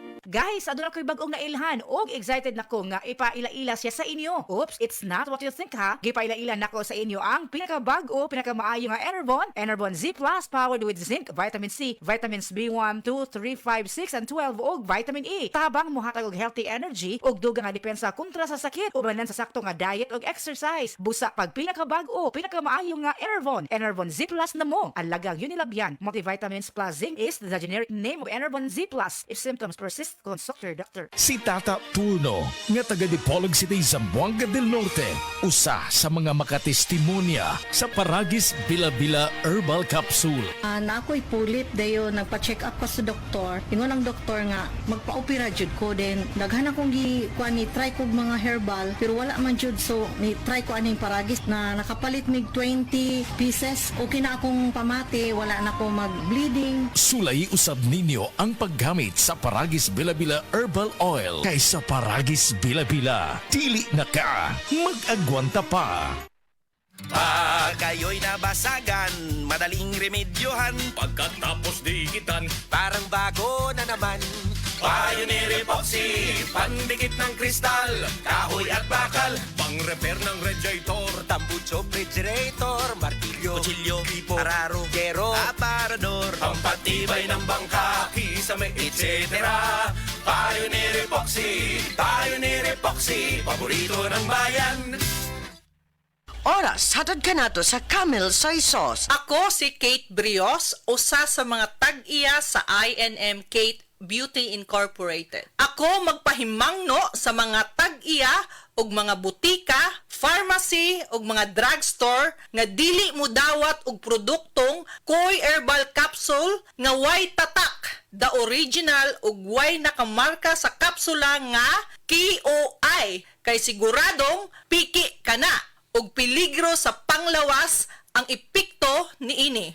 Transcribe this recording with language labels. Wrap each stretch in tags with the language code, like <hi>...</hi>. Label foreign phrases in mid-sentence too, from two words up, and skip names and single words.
<ceb>Guys, aduna ko'y bagong nailhan og excited nako nga ipaila-ila siya sa inyo.</ceb> <en>Oops, it's not what you think ha.</en> <ceb>Gipaila-ila nako sa inyo ang pinakabag-o, pinakamaayo nga Enervon Z Plus</ceb> <en>powered with zinc, vitamin C, vitamins B1, 2, 3, 5, 6 and 12</en> <ceb>ug</ceb> <en>vitamin E.</en> <ceb>Tabang mohatag og</ceb> <en>healthy energy</en> <ceb>ug dugang nga depensa kontra sa sakit ubanan sa sakto nga diet ug exercise. Busa pag pinakabag-o, pinakamaayo nga Enervon Z Plus na mo.</ceb> <en>Alagang Unilabyan multivitamins plus zinc is the generic name of Enervon Z Plus. If symptoms persist, consult your doctor.</en> <ceb>Si Tata Turno, nga taga Dipolog City, Zamboanga del Norte, usa sa mga makatestimonya sa Paragis Bila-Bila Herbal Capsule. Na ako'y pulit dayo nagpa-check up ko sa doktor. Ingon ang doktor nga magpa-opera jud ko din. Daghan akong ni try ko mga herbal pero wala man jud, so ni try ko aning Paragis na nakapalit mig 20 pieces. Okay na akong pamati, wala na ako mag-bleeding. Sulay usab ninyo ang paggamit sa Paragis Bila-Bila Herbal Oil kaysa Paragis Bila-Bila. Dili na ka, mag-agwanta pa.</ceb> <tl>Kayo'y nabasagan, madaling remedyohan. Pagkatapos dikitan, Parang bago na naman. Pioneer Epoxy, pandikit ng kristal, kahoy at bakal, pang-repair ng radiator, Tambucho, refrigerator, martilyo, kutsilyo, tipo, araro, gero, aparador. pampatibay ng bangka, kisame, etc. Pioneer Epoxy, paborito ng bayan.</tl> <ceb>Oras, hatod ka nato sa Camel Soy Sauce. Ako si Kate Brios, usa sa mga tag-iya sa I&M Kate Beauty Incorporated. Ako magpahimangno sa mga tag-iya og mga butika, pharmacy ug mga drugstore nga dili mo dawat og produktong Koy Herbal Capsule nga way tatak,</ceb> <en>the original</en> <ceb>ug way nakamarka sa kapsula nga KOI kay siguradong piki kana ug peligro sa panglawas ang epekto niini.</ceb>